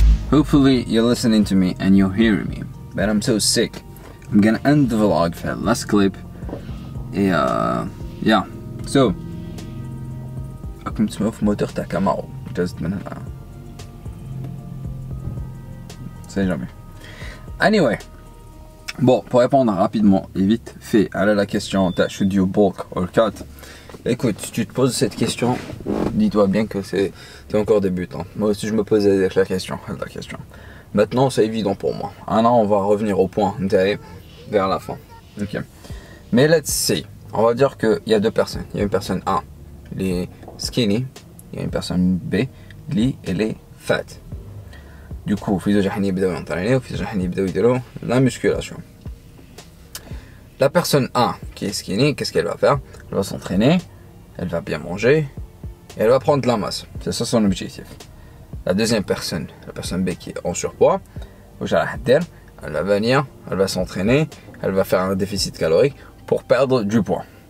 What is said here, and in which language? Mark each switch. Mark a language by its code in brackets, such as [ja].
[en] Hopefully you're listening to me and you're hearing me, but I'm so sick. I'm gonna end the vlog for the last clip. Yeah, so [ar] راكم تسمعوا في موتور تاع كامارو جازت من هنا. [fr] C'est jamais. Anyway, bon, pour répondre rapidement et vite fait à la question [en] should you bulk or cut. [fr] Écoute, si tu te poses cette question, dis-toi bien que t'es encore débutant. Moi aussi je me posais la question. Maintenant c'est évident pour moi. Maintenant on va revenir au point vers la fin. Ok. Mais [en] let's see. [fr] On va dire qu'il y a deux personnes. Il y a une personne A, elle est skinny. Il y a une personne B, elle est fat. Du coup, [ar] في زوج راح يبداو ينطرينيو وفي زوج راح يبداو يديروا [fr] la musculation. La personne A qui est skinny, qu'est-ce qu'elle va faire? Elle va s'entraîner, elle va bien manger et elle va prendre de la masse. C'est ça son objectif. La deuxième personne, la personne B qui est en surpoids, elle va venir, elle va s'entraîner, elle va faire un déficit calorique pour perdre du poids.